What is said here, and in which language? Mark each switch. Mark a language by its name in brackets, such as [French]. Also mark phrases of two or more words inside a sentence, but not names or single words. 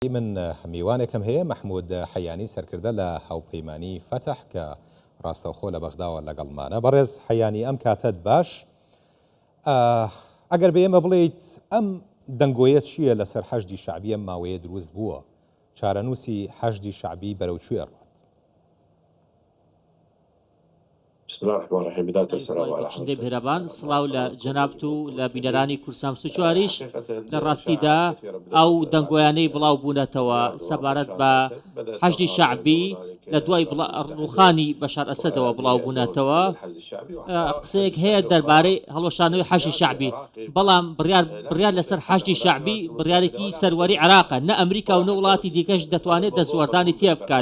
[Central Kurdish] من میوانێکم هەیە محمود حەیانی سەرکردە لە هاوپەیمانی فتح کە ڕاستەوخۆ لە بەغداوە لەگەڵمانە. بەڕێز حەیانی ئەم کاتت باش، ئەگەر بە ئێمە بڵێیت ئەم دەنگۆیە چییە لەسەر حەشدی شەعبی ئەم ماوەیە دروست بووە؟ چارەنووسی حەشدی شەعبی بەرەوکوێ ڕوات؟ [Arabic] بسم الله الرحمن الرحيم. بداية السلام على [Central Kurdish] شندەی بهێرەبان، سڵاو لە جەنابت و لە بینەرانی کورسام سوچواریش. لە ڕاستیدا ئەو دەنگۆیانەی بڵاو بوونەتەوە سەبارەت بە حەشدی شەعبی لە دوای ڕوخانی بەشار ئەسەدەوە بڵاو بوونەتەوە قسەیەک هەیە دەربارەی هەڵوەشانەوەی حەشدی شەعبی، بەڵام بڕیار لەسەر حەشدی شەعبی بڕیارێکی سەروەری عێراقە، نە ئەمریکا و نە وڵاتی دیکەش دەتوانێت دەستوەردانی تێ بکات.